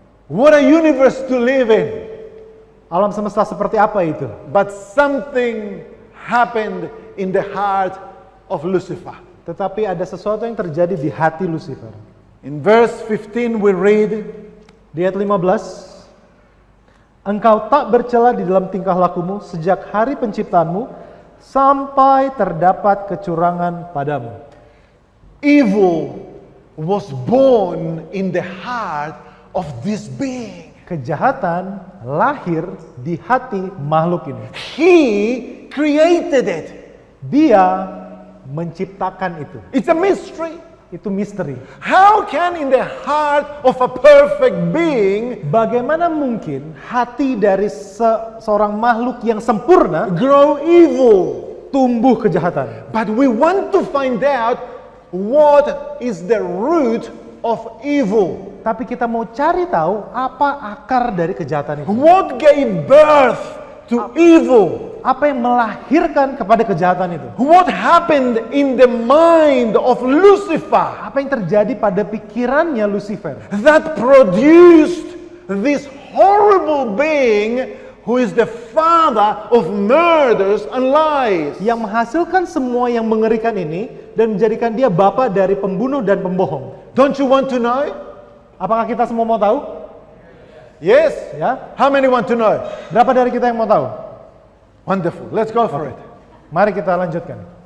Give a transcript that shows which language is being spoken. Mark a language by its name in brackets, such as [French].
[English] What a universe to live in. [Indonesian] Alam semesta seperti apa itu? [English] But something happened in the heart of Lucifer. [Indonesian] Tetapi ada sesuatu yang terjadi di hati Lucifer. [English] In verse 15 we read, [Indonesian] Di ayat 15, engkau tak bercela di dalam tingkah lakumu sejak hari penciptaanmu sampai terdapat kecurangan padamu. [English] evil was born in the heart of this being. [Indonesian] Kejahatan lahir di hati makhluk ini. [English] He created it. [Indonesian] Dia menciptakan itu. [English] It's a mystery. [Indonesian] Itu misteri. [English] How can in the heart of a perfect being [Indonesian] Bagaimana mungkin hati dari seorang makhluk yang sempurna [English] grow evil? [Indonesian] tumbuh kejahatan? [English] But we want to find out what is the root of evil. [Indonesian] Tapi kita mau cari tahu apa akar dari kejahatan itu. [English] What gave birth to evil? [Indonesian] Apa yang melahirkan kepada kejahatan itu? [English] What happened in the mind of Lucifer [Indonesian] Apa yang terjadi pada pikirannya Lucifer [English] that produced this horrible being who is the father of murders and lies? [Indonesian] yang menghasilkan semua yang mengerikan ini dan menjadikan dia bapa dari pembunuh dan pembohong? [English] Don't you want to know? [Indonesian] Apakah kita semua mau tahu? [English] Yes? [Indonesian] Ya, [English] How many want to know? [Indonesian] berapa dari kita yang mau tahu? [English] Wonderful. Let's go for it. [Indonesian] Mari kita lanjutkan.